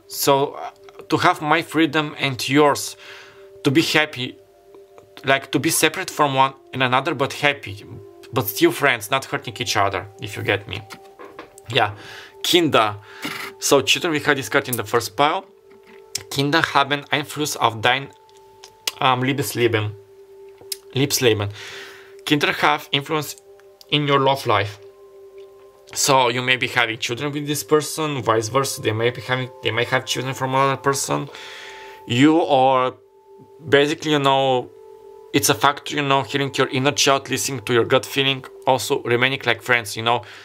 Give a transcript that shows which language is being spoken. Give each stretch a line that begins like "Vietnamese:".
English: So to have my freedom and yours, to be happy, like to be separate from one and another, but happy, but still friends, not hurting each other, if you get me. Yeah, Kinder. So children, we had this card in the first pile.
German: Kinder haben Einfluss auf dein Liebesleben.
English: Kinder have influence in your love life. So you may be having children with this person, vice versa. They may have children from another person. You are basically, you know, it's a factor, you know, hearing your inner child, listening to your gut feeling, also remaining like friends, you know.